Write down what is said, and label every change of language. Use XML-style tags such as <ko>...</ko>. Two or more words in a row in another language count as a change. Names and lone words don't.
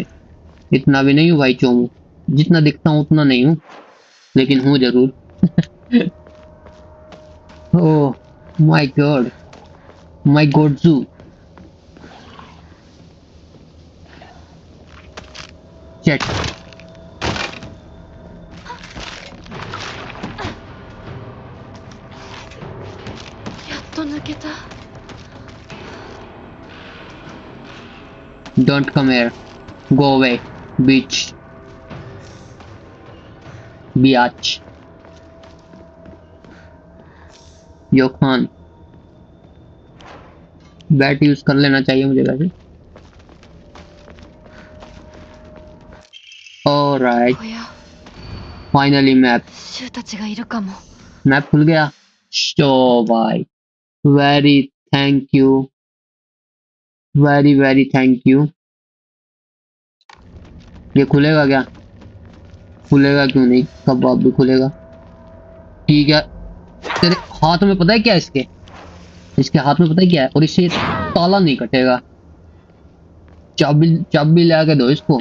<hi>इतना भी नहीं हूँ भाई चोमू, जितना दिखता हूँ उतना नहीं हूँ, लेकिन हूँ जरूर।</hi> <en>oh my God, my godju. chet.</en> <ja>やっと抜けた。</ja> <en>Don't come here. Go away. Bitch. Biatch. Yo खान।</en> <hi>बैट यूज कर लेना चाहिए मुझे वैसे।</hi> <en>Alright.</en> <ja>おや、</ja> <en>Finally map.</en> <ja>シュウたちがいるかも。</ja> <hi>मैप खुल गया। शो भाई।</hi> <en>very thank you. very thank you.</en> <hi>ये खुलेगा क्या? खुलेगा क्यों नहीं? कब आप भी खुलेगा? ठीक है। तेरे हाथ में पता है क्या है इसके? इसके हाथ में पता है क्या है? और इससे ताला नहीं कटेगा। चाबी ला के दो इसको।</hi>